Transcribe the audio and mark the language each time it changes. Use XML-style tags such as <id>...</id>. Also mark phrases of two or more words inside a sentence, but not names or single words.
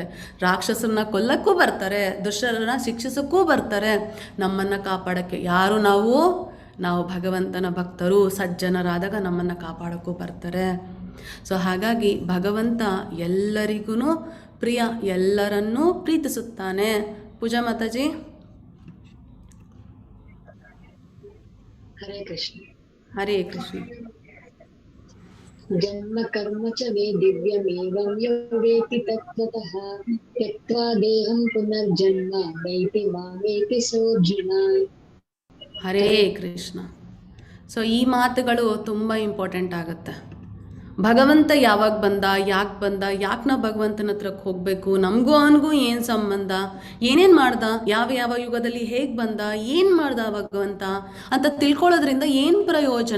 <kn>ರಾಕ್ಷಸರನ್ನ ಕೊಲ್ಲಕ್ಕೂ ಬರ್ತಾರೆ, ದುಷ್ಟರನ್ನ ಶಿಕ್ಷಿಸಕ್ಕೂ ಬರ್ತಾರೆ, ನಮ್ಮನ್ನು ಕಾಪಾಡೋಕ್ಕೆ. ಯಾರು ನಾವು ಭಗವಂತನ ಭಕ್ತರು, ಸಜ್ಜನರಾದಾಗ ನಮ್ಮನ್ನು ಕಾಪಾಡೋಕ್ಕೂ ಬರ್ತಾರೆ. ಸೊ ಹಾಗಾಗಿ ಭಗವಂತ ಎಲ್ಲರಿಗೂ ಪ್ರಿಯ, ಎಲ್ಲರನ್ನೂ ಪ್ರೀತಿಸುತ್ತಾನೆ. ಪೂಜಾ ಮಾತಾಜಿ.</kn> <sa>ಹರೇ ಕೃಷ್ಣ. ಹರೇ ಕೃಷ್ಣ. ಜನ್ಮ ಕರ್ಮ ಚ ವೇ ದಿವ್ಯಮೇವಂ ಯೋ ವೇತಿ ತತ್ವತಃ ತ್ಯಕ್ತ್ವಾ ದೇಹಂ ಪುನರ್ಜನ್ಮ ನೈತಿ ಮಾಮೇತಿ ಸೋರ್ಜುನ. ಹರೇ ಕೃಷ್ಣ.</sa> <kn>ಸೊ ಈ ಮಾತುಗಳು ತುಂಬ ಇಂಪಾರ್ಟೆಂಟ್ ಆಗುತ್ತೆ. ಭಗವಂತ ಯಾವಾಗ ಬಂದ, ಯಾಕೆ ನಾವು ಭಗವಂತನ ಹತ್ರಕ್ಕೆ ಹೋಗಬೇಕು, ನಮಗೂ ಅವನಿಗೂ ಏನು ಸಂಬಂಧ, ಏನೇನು ಮಾಡ್ದ, ಯಾವ ಯುಗದಲ್ಲಿ ಹೇಗೆ ಬಂದ, ಏನು ಮಾಡ್ದ ಭಗವಂತ ಅಂತ ತಿಳ್ಕೊಳ್ಳೋದ್ರಿಂದ ಏನು ಪ್ರಯೋಜನ?</kn>